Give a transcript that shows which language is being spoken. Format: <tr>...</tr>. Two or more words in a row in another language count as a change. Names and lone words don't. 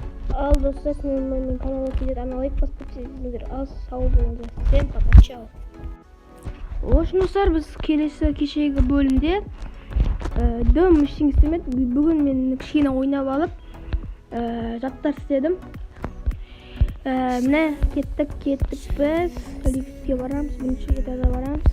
<kk>Ал достар, менің каналға келеді аналайк басып кетсеңіздер, ал сау болыңыздар.</kk> <ru>Всем пока, чао.</ru> <kk>Достар, біз кешегі бөлімде дөм ештеңе істемедік. Бүгін мен кішкене ойнап алып заттар істедім. Міне кеттік біз лифтке барамыз, бірінші этажға барамыз.</kk>